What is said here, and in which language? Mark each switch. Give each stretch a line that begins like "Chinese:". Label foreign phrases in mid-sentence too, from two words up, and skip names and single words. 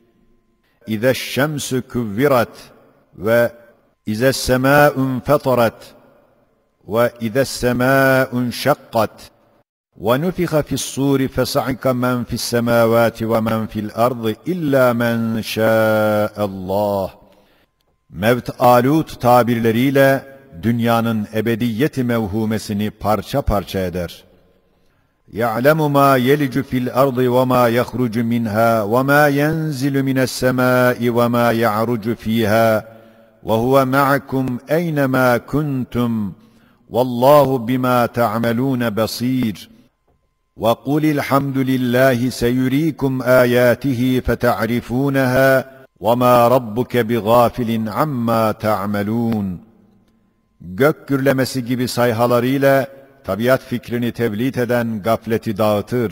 Arabic: إذا الشمس كورت وإذا السماء انفطرت وإذا السماء انشقت ونفخ في الصور فصعق من في السماوات ومن في الأرض إلا من شاء الله.
Turkish: Mevt-âlut tabirleriyle dünyanın ebediyeti mevhumesini parça parça eder.
Arabic: يَعْلَمُ مَا يَلِجُ فِي الْأَرْضِ وَمَا يَخْرُجُ مِنْهَا وَمَا يَنْزِلُ مِنَ السَّمَاءِ وَمَا يَعْرُجُ فِيهَا وَهُوَ مَعَكُمْ أَيْنَمَا كُنْتُمْ والله بما تعملون بصير. وقل الحمد لله سيريكم آياته فتعرفونها وما ربك بغافل عما تعملون.
Turkish: Gök gürlemesi gibi sayhalarıyla tabiat fikrini tevlit eden gafleti dağıtır.